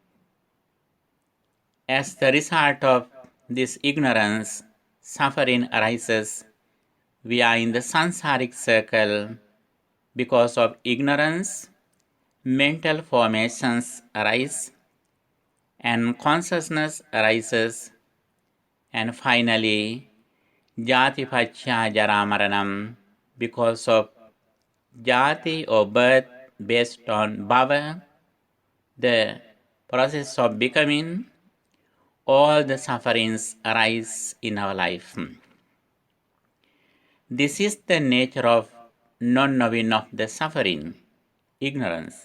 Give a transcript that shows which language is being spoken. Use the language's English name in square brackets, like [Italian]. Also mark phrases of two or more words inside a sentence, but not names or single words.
[English] As the result of this ignorance, suffering arises. We are in the samsaric circle. Because of ignorance, mental formations arise, and consciousness arises, and finally, [Pali] jati paccaya jara maranam, [English] because of jati or birth based on bhava, the process of becoming, all the sufferings arise in our life. This is the nature of non-knowing of the suffering, ignorance.